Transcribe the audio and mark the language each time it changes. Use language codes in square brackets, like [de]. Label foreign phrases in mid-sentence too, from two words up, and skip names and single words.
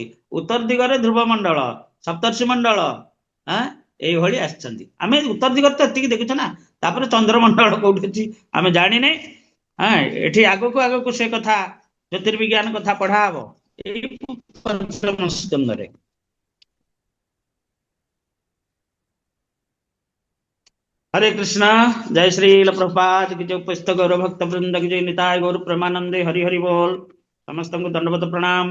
[or] ଉତ୍ତର ଦିଗରେ ଧ୍ରୁବ ମଣ୍ଡଳ, ସପ୍ତର୍ଷି ମଣ୍ଡଳ, ଏଇଭଳି ଆସିଛନ୍ତି। ଆମେ ଉତ୍ତର ଦିଗରେ ତ ଏତିକି ଦେଖୁଛୁ ନା। ତାପରେ ଚନ୍ଦ୍ରମଣ୍ଡଳ କୋଉଠି ଅଛି ଆମେ ଜାଣିନେ। ଏଠି ଆଗକୁ ଆଗକୁ ସେ କଥା ଜ୍ୟୋତିର୍ବିଜ୍ଞାନ କଥା ପଢା ହବ ଏଇ ସ୍କନ୍ଧରେ। [hi] हरे कृष्णा। जय श्री प्रभुपाद की जय। उपस्थित गौर भक्त वृंद की जय। निताय गौर प्रेमानंदे। हरि हरि बोल। समस्त को दंडवत प्रणाम।